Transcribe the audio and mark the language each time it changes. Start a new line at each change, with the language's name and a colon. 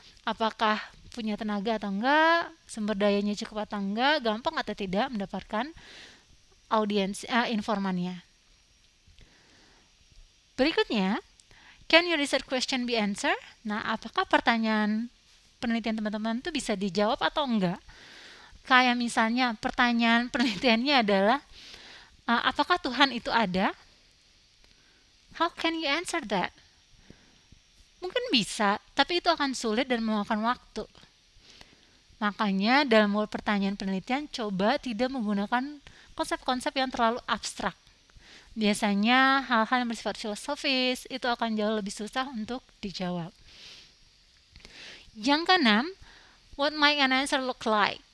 Indonesian: Apakah punya tenaga atau enggak, sumber dayanya cukup atau enggak, gampang atau tidak mendapatkan audiens informannya.
English: Berikutnya, can your research question be answered?
Indonesian: Nah, apakah pertanyaan penelitian teman-teman itu bisa dijawab atau enggak? Kayak misalnya pertanyaan penelitiannya adalah apakah Tuhan itu ada?
English: How can you answer that?
Indonesian: Mungkin bisa, tapi itu akan sulit dan memakan waktu. Makanya dalam membuat pertanyaan penelitian, coba tidak menggunakan konsep-konsep yang terlalu abstrak. Biasanya hal-hal yang bersifat filosofis itu akan jauh lebih susah untuk dijawab. Yang keenam,
English: what might an answer look like?